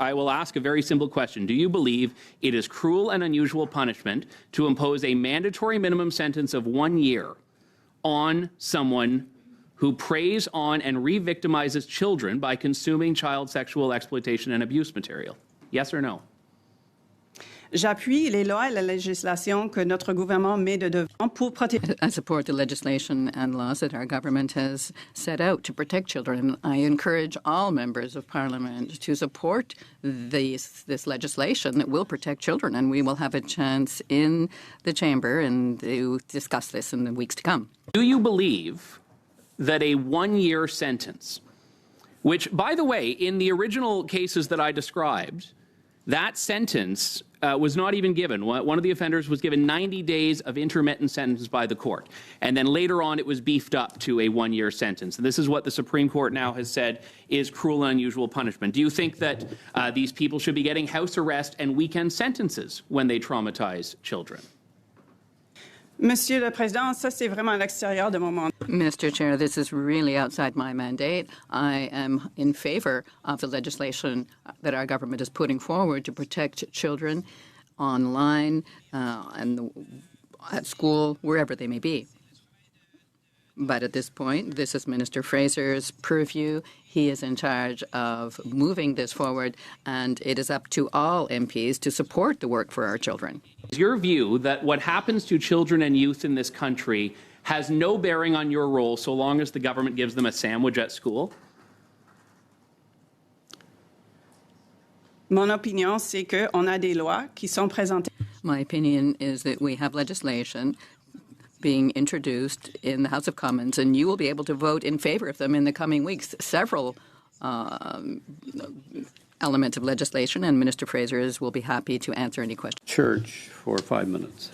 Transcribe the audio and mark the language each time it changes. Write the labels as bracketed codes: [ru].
[en] I will ask a very simple question. Do you believe it is cruel and unusual punishment to impose a mandatory minimum sentence of 1 year on someone who preys on and re-victimizes children by consuming child sexual exploitation and abuse material? Yes or no? [fr] J'appuie les lois et la législation que notre gouvernement met de devant pour protéger. [en] I support the legislation and laws that our government has set out to protect children. I encourage all members of Parliament to support this legislation that will protect children, and we will have a chance in the chamber and to discuss this in the weeks to come. Do you believe that a 1-year sentence, which, by the way, in the original cases that I described, that sentence was not even given. One of the offenders was given 90 days of intermittent sentence by the court. And then later on, it was beefed up to a 1-year sentence. And this is what the Supreme Court now has said is cruel and unusual punishment. Do you think that these people should be getting house arrest and weekend sentences when they traumatize children? [fr] Monsieur le Président, ça c'est vraiment à l'extérieur de mon mandat. [en] Mr. Chair, this is really outside my mandate. I am in favor of the legislation that our government is putting forward to protect children online and at school, wherever they may be. But at this point, this is Minister Fraser's purview. He is in charge of moving this forward, and it is up to all MPs to support the work for our children. Is your view that what happens to children and youth in this country has no bearing on your role so long as the government gives them a sandwich at school? [fr] Mon opinion, c'est qu'on a des lois qui sont présentées. [en] My opinion is that we have legislation being introduced in the House of Commons, and you will be able to vote in favor of them in the coming weeks. Several elements of legislation, and Minister Fraser will be happy to answer any questions. Church for 5 minutes.